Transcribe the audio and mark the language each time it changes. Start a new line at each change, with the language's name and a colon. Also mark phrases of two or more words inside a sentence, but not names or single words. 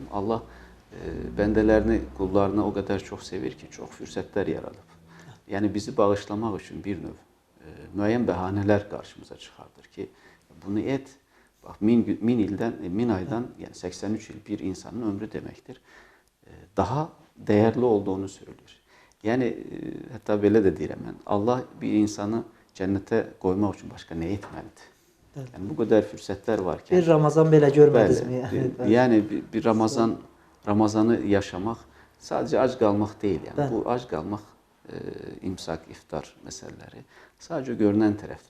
Azerbaijani: Allah bəndələrini, qullarını o qədər çox sevir ki, çox fürsətlər yaradıb. Yəni bizi bağışlamaq üçün bir növ müəyyən bəhanələr qarşımıza çıxardır ki, bunu et. Bax, 1000 aydan, yəni 83 il bir insanın ömrü deməkdir.
Turkish: Daha değerli olduğunu söylüyor.
Azerbaijani: Yani hatta belə də deyirəm mən. Allah bir insanı cənnətə qoymaq üçün başqa nə etməlidir? Yəni bu qədər fürsətlər varkən Bir Ramazan belə görmədinizmi? Bəli, yəni bir Ramazanı yaşamaq sadəcə ac qalmaq deyil. Yəni Bəli. bu ac qalmaq imsak, iftar məsələləri sadəcə görünən tərəfdir.